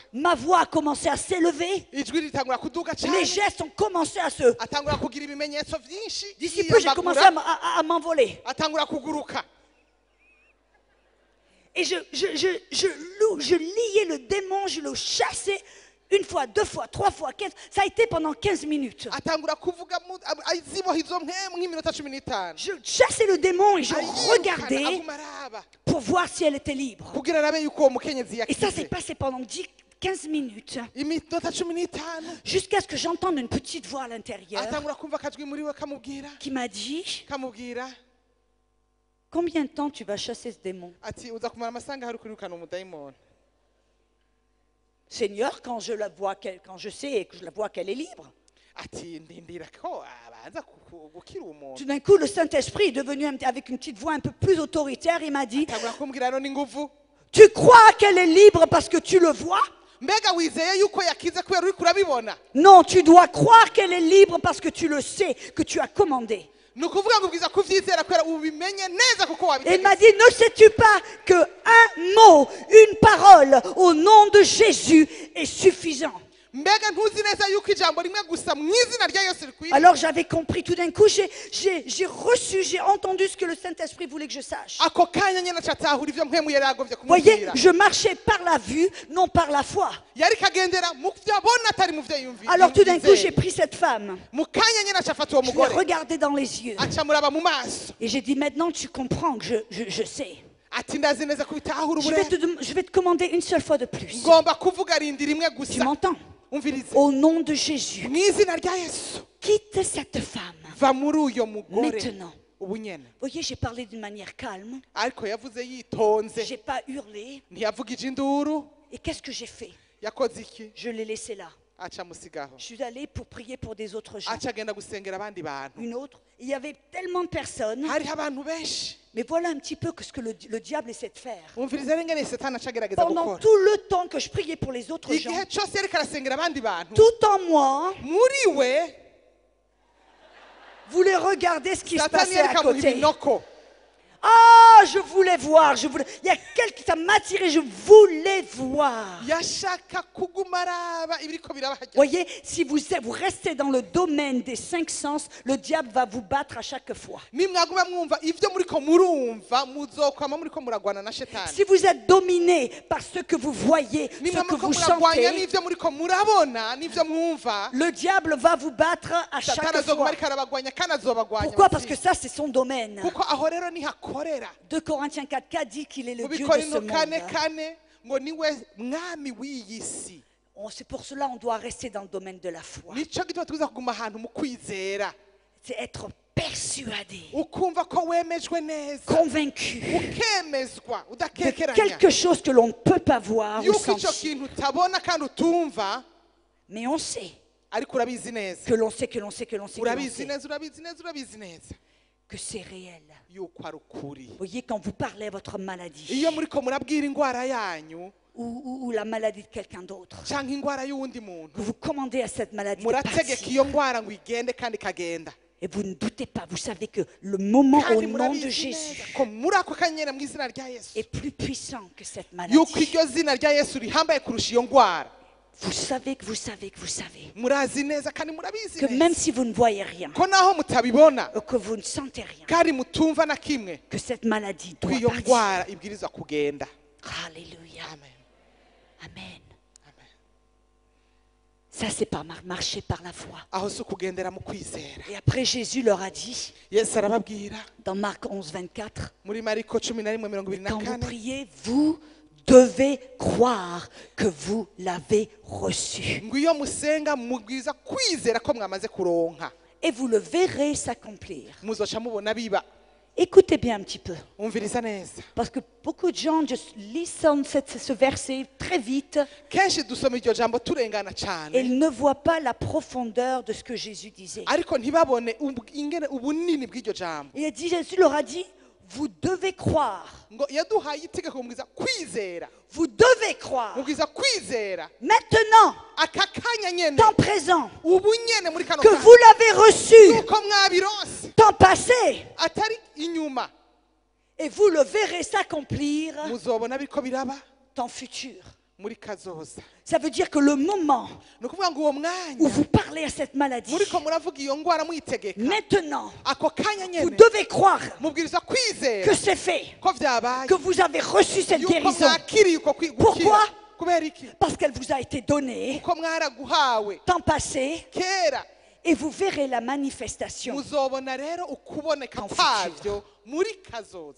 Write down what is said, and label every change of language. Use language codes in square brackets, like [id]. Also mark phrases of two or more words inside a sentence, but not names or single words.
[fr] Ma voix a commencé à s'élever. [rn] ijwi ritangura kuduga [fr] Les [rn] cyane [fr] gestes ont commencé à se... [rn] atangura kugira ibimenyetso byinshi [fr] D'ici peu, j'ai commencé [rn] yiyambagura, [fr] à m'envoler. [rn] atangura kuguruka [fr] Et je liais le démon, je le chassais une fois, deux fois, trois fois, 15. Ça a été pendant 15 minutes. [rn] atangura kuvuga aziboha izo mpemu nk'iminota 15 [fr] Je chassais le démon et je [rn] Ariyirukana, [fr] regardais [rn] aguma araba [fr] pour voir si elle était libre. [rn] kugira arabe yuko uwo mukenyezi [fr] Et ça s'est [rn] yakize [fr] passé pendant 15 minutes. [rn] iminota 15 [fr] Jusqu'à ce que j'entende une petite voix à l'intérieur [rn] atangura kumva akajwi muri we kamubwira [fr] qui m'a dit, [rn] kamubwira [fr] combien de temps tu vas chasser ce démon? [rn] ati uza kumara amasaha hari kwirukana umudayimoni [fr] Seigneur, quand je sais et que je la vois qu'elle est libre. [rn] ati ndindira ko abanza gukira umuntu [fr] Tout d'un coup, le Saint-Esprit est devenu avec une petite voix un peu plus autoritaire. Il m'a dit, [rn] atangura kumbwira no n'inguvu [fr] tu crois qu'elle est libre parce que tu le vois? [rn] mbega wizeye yuko yakize kubera uri kurabibona [fr] Non, tu dois croire qu'elle est libre parce que tu le sais, que tu as commandé. [rn] ni ukuvuga ngo ubwiza kuvyizera kubera ubimenye neza kuko [fr] Et il m'a [rn] wabitegetse [fr] dit, ne sais-tu pas qu'un mot, une parole au nom de Jésus est suffisant? [rn] mbega ntuzi neza yuko ijambo rimwe gusa mu izina rya yesu rikwiriye [fr] Alors j'avais compris, tout d'un coup, j'ai reçu, j'ai entendu ce que le Saint-Esprit voulait que je sache. [rn] ako kanya nyine acatahura ivyo mpemu yari yagovye [fr] Voyez, [rn] kumubwira [fr] je marchais par la vue, non par la foi. [rn] yari kagendera mu vyo abona atari mu vyo yumvira [fr] Alors tout d'un coup, j'ai pris cette femme, [rn] mu kanya nyine acafata uwo [fr] je l'ai [rn] mugore [fr] regardée dans les yeux. [rn] aca muraba mu maso [fr] Et j'ai dit, maintenant tu comprends que je sais. [rn] ati ndazi neza ko bitahura [fr] Je vais te commander une seule fois de plus. [rn] ngomba kuvuga rindi rimwe [fr] Tu [rn] gusa [fr] m'entends? [rn] umvirize [fr] Au nom de Jésus, [rn] mu izina rya yesu [fr] quitte cette femme. [rn] va muri uyo mugore [fr] Maintenant. [rn] ubu nyene. [fr] Voyez, j'ai parlé d'une manière calme. [rn] Ariko yavuze yitonze, [fr] J'ai pas hurlé. [rn] ntiyavugije induru. [fr] Et qu'est-ce que j'ai fait? [rn] Yakoze iki? [fr] Je l'ai laissé là. [rn] Aca musigaho, [fr] Je suis allée pour prier pour des autres gens. [rn] aca agenda gusengera abandi bantu. [fr] Une autre. Il y avait tellement de personnes. [rn] Hariho abantu benshi. [fr] Mais voilà un petit peu ce que le diable essaie de faire. [rn] Umviriza rero ingene Satani aca agerageza [fr] Pendant [rn] gukora. [fr] tout le temps que je priais pour les autres gens, [rn] Igihe cyose yariko arasengera abandi bantu, [fr] tout en moi, [rn] muri we [fr] voulait regarder ce qui se [rn] Satani [fr] passait à [rn] yariko amuha [fr] côté. [rn] ibinoko. [fr] Ah, je voulais voir, il y a quelque ça m'attirait, je voulais voir. [rn] Yashaka kuguma araba ibiriko biraba hajya. [fr] Voyez, si vous restez dans le domaine des 5 sens, le diable va vous battre à chaque fois. [rn] Nimwaguma mwumva ivyo muriko murumva, muzokwama muriko muragwana na shetani. [fr] Si vous êtes dominé par ce que vous voyez, ce [rn] Nimwama [fr] que [rn] muriko [fr] vous [rn] muragwanya [fr] sentez, [rn] n'ivyo muriko murabona n'ivyo mwumva, [fr] le diable va vous battre à [rn] Satani [fr] chaque [rn] azoguma [fr] fois. [rn] ariko arabagwanya kandi azobagwanya. [fr] Pourquoi? Parce que ça, c'est son domaine. [rn] Kuko aho rero niho akorera. [fr] 2 Corinthiens 4 dit qu'il est le [rn] Mu [fr] Dieu de ce [rn] Bikorino [fr] monde. [rn] 4:4 ngo niwe mwami w'iyi si. [fr] C'est pour cela qu'on doit rester dans le domaine de la foi. [rn] Nico gituma tuza kuguma ahantu mu kwizera, [fr] C'est être persuadé, [rn] ukumva ko wemejwe neza, [fr] convaincu [rn] ukemezwa [fr] de [rn] udakekeranya [fr] quelque chose que l'on ne peut pas voir ou [rn] yuko ico [fr] sentir. [rn] kintu utabona kandi utumva, [fr] Mais on sait [rn] ariko urabizi neza, [fr] que l'on sait, que l'on sait, que l'on sait, que l'on [rn] urabizi [fr] sait [rn] neza, urabizi neza, urabizi neza [fr] que c'est réel. [rn] yuko ari ukuri. [fr] Vous voyez, quand vous parlez à votre maladie [rn] Iyo muriko murabwira ingwara yanyu [fr] ou la maladie de quelqu'un d'autre, [rn] canke ingwara y'uwundi muntu, [fr] que vous commandez à cette maladie de [rn] murategeka [fr] partir, [rn] iyo ngwara ngo igende kandi ikagenda, [fr] et vous ne doutez pas, vous savez que le moment au [rn] kandi [fr] nom de [rn] murabizi [fr] Jésus [rn] neza ko muri ako kanyene mu izina rya Yesu [fr] est plus puissant que cette [rn] yuko [fr] maladie. [rn] iryo zina rya Yesu rihambaye kurusha iyo ngwara. [fr] Vous savez que vous savez que vous savez [rn] Murazi neza kandi murabizi [fr] que même [rn] neza [fr] si vous ne voyez rien, [rn] ko naho mutabibona [fr] que vous ne sentez rien, [rn] kandi mutumva na kimwe, [fr] que cette maladie [rn] ko [fr] doit [rn] iyo [fr] partir. [rn] ngwara ibwirizwa kugenda. [fr] Alléluia. Amen. Amen. Amen. Ça, c'est pas marcher par la foi. [rn] Aho si ukugendera mu kwizera. [fr] Et après, Jésus leur a dit, [rn] Yesu arababwira [fr] dans Marc 11, 24, [rn] muri Mariko 11:24, [fr] quand vous priez, vous devez croire que vous l'avez reçu. [rn] ngo iyo musenga mubwiza kwizera ko mwamaze kuronka, [fr] Et vous le verrez s'accomplir. [rn] muzoca mubona biba. [fr] Écoutez bien un petit peu. [rn] Umviriza neza, [fr] Parce que beaucoup de gens lisent ce verset très vite [rn] kenshi dusoma iryo jambo turengana [fr] et [rn] cyane, [fr] ils ne voient pas la profondeur de ce que Jésus disait. [rn] ariko ntibabone ingene ubunini bw'iryo jambo. [fr] Et Jésus leur a dit, vous devez croire. [rn] Ngo yaduhaye itegeko mubwiza kwizera, [fr] Vous devez croire. [rn] mubwiza kwizera [fr] Maintenant, [rn] aka kanya nyene, [fr] temps présent, [rn] ubu nyene muri kano [fr] que [rn] kanya, [fr] vous l'avez reçu, [rn] yuko mwabironse [fr] temps passé, [rn] atari inyuma, [fr] et vous le verrez s'accomplir, [rn] muzobona biriko biraba [fr] temps futur. [rn] muri kazoza. [fr] Ça veut dire que le moment [rn] Ni ukuvuga ngo uwo [fr] où [rn] mwanya [fr] vous parlez à cette maladie, [rn] muriko muravuga iyo ngwara muyitegeka, [fr] maintenant, [rn] ako kanya [fr] vous [rn] nyene [fr] devez croire [rn] mubwiriza kwizera [fr] que c'est fait, [rn] ko vyabaye, [fr] que vous avez reçu cette [rn] yuko [fr] guérison, [rn] mwakiriye uko [fr] Pourquoi? [rn] gukira. Kubera iki? [fr] parce qu'elle vous a été donnée, [rn] Uko mwaraguhawe [fr] temps passé, [rn] kera, [fr] et vous verrez la manifestation. [rn] muzobona rero ukuboneka [fr] Dans [rn] kwavyo muri kazoza.